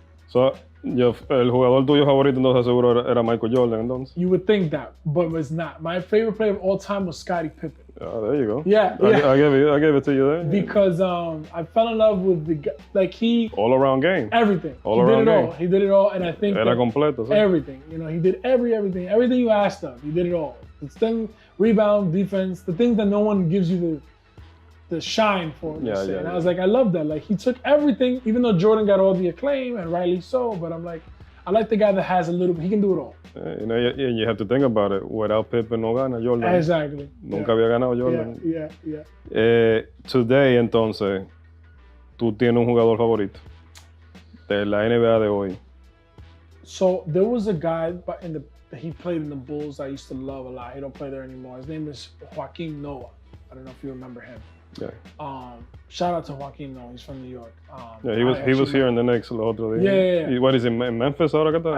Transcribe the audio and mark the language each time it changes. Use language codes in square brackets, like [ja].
[es] So el jugador tuyo favorito entonces seguro era Michael Jordan entonces. [en] You would think that, but it's not. My favorite player of all time was Scottie Pippen. Oh, there you go. Yeah, I gave it to you there. Because I fell in love with the guy, like he all around game. Everything. He did it all, and I think [es] era completo. ¿Sí? [en] Everything. You know, he did everything you asked of. He did it all. It's thing, rebound, defense, the things that no one gives you the shine for. Yeah. And I was like, I love that. Like he took everything, even though Jordan got all the acclaim and rightly so. But I'm like, I like the guy that has a little bit. He can do it all. You know, you have to think about it. Without [es] Pippen, no gana Jordan. [en] Exactly. [es] Nunca había ganado Jordan. [en] Yeah. Today, [es] entonces, tú tienes un jugador favorito de la NBA de hoy. [en] So there was a guy, but he played in the Bulls I used to love a lot. He don't play there anymore. His name is Joaquin Noah. I don't know if you remember him. Yeah. Shout out to Joaquin Noah. He's from New York. He was here in the Knicks [es] el otro día. [en] Yeah. What is he, in Memphis [es] ahora que está?